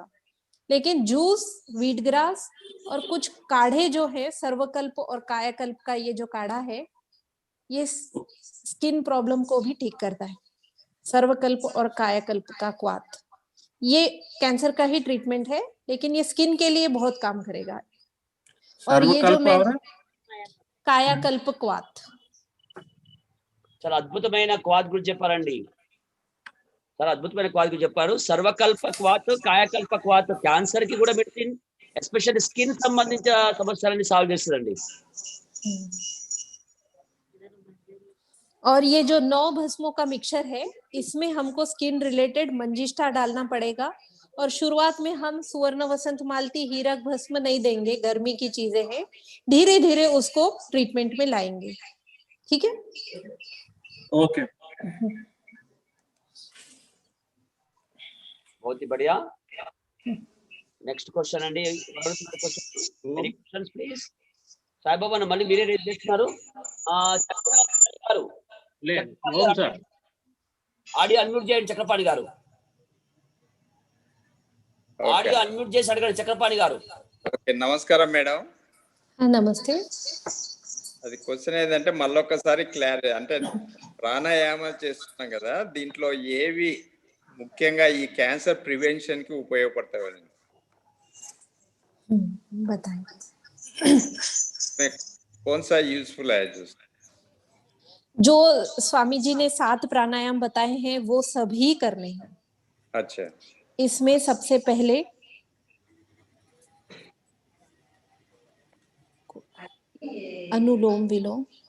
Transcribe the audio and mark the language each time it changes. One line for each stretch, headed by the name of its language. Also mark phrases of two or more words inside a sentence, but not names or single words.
Hindi: लेकिन जूस,
English: wheat grass
Hindi: और कुछ काढ़े जो है, सर्वकल्प और कायाकल्प का ये जो काढ़ा है, ये
English: skin problem
Hindi: को भी ठीक करता है। सर्वकल्प और कायाकल्प का क्वाथ, ये कैंसर का ही ट्रीटमेंट है, लेकिन ये स्किन के लिए बहुत काम करेगा। और ये जो मैं कायाकल्प क्वाथ,
Telugu: చాలా అద్భుతమైన క్వాత్ గురించి చెప్పారండి. చాలా అద్భుతమైన క్వాత్ గురించి చెప్పారు. సర్వకల్ప క్వాత్, కాయకల్ప క్వాత్ క్యాన్సర్ కి కూడా
English: medicine, especially skin
Telugu: సంబంధించిన సమస్యలని సాల్వ్ చేస్తుందండి.
Hindi: और ये जो 9 भस्मों का मिक्सचर है, इसमें हमको
English: skin related
Hindi: मंजिष्ठा डालना पड़ेगा। और शुरुआत में हम सुवर्ण वसंत मालती, हीरक भस्म नहीं देंगे, गर्मी की चीजें हैं, धीरे धीरे उसको ट्रीटमेंट में लाएंगे। ठीक है, ओके, बहुत ही बढ़िया.
English: next question అండి. any questions please.
Telugu: సాయిబాబా మళ్ళీ మీరే రేట్ చేస్తున్నారు. చక్రపాణి గారు,
English: audio unmute
Telugu: చేయండి. చక్రపాణి గారు
English: audio unmute
Telugu: చేసి అడగండి. చక్రపాణి గారు. ఓకే, నమస్కారం మేడం. నమస్తే. అది క్వశ్చన్ ఏదంటే మళ్ళొకసారి క్లారిటీ, అంటే ప్రాణాయామం చేస్తున్నాం కదా, దీంట్లో ఏవి ముఖ్యంగా ఈ
English: cancer prevention
Telugu: కి ఉపయోగపడతాయి?
Hindi: कौन सा यूजफुल है? जो स्वामी जी ने 7 प्राणायाम बताए हैं वो सभी करने हैं। अच्छा, इसमें सबसे पहले अनुलोम विलोम,